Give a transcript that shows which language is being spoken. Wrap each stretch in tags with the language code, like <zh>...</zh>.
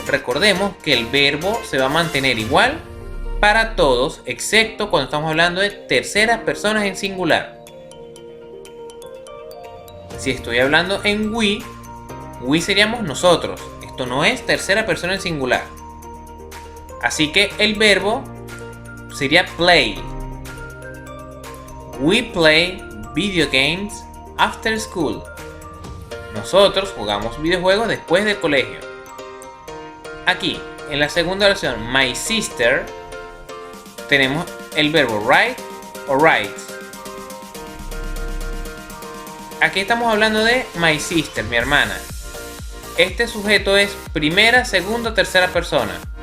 <es>Recordemos que el verbo se va a mantener igual para todos, excepto cuando estamos hablando de terceras personas en singular. Si estoy hablando en we seríamos nosotros. Esto no es tercera persona en singular. Así que el verbo sería play.</es> <en>We play video games after school.</en> <es>Nosotros jugamos videojuegos después del colegio. Aquí, en la segunda oración, my sister, tenemos el verbo write o writes. Aquí estamos hablando de my sister, mi hermana. Este sujeto es primera, segunda o tercera persona.</es>